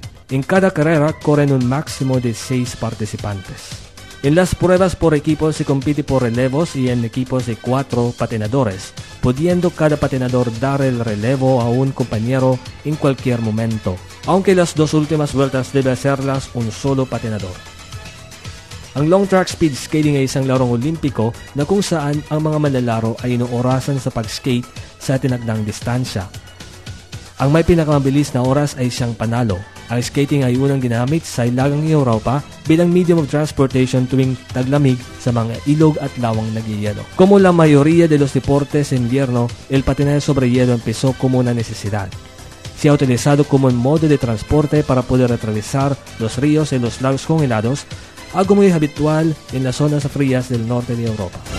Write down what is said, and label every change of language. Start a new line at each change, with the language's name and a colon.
Spanish: En cada carrera corren un máximo de 6 participantes. En las pruebas por equipo se compite por relevos y en equipos de 4 patinadores, pudiendo cada patinador dar el relevo a un compañero en cualquier momento, aunque las dos últimas vueltas debe hacerlas un solo patinador.
Filipino: Ang long track speed skating ay isang larong olimpiko na kung saan ang mga manlalaro ay inoorasan sa pag-skate sa tinagdang distansya. Ang may pinakamabilis na oras ay siyang panalo. Ang skating ay unang ginamit sa ilagang Europa bilang
English: medium of transportation
Filipino: tuwing taglamig sa mga ilog at lawang nagyayelo.
Spanish: Como la mayoría de los deportes en invierno, el patinaje sobre hielo empezó como una necesidad. Se ha utilizado como un modo de transporte para poder atravesar los ríos y los lagos congelados, algo muy habitual en las zonas frías del norte de Europa.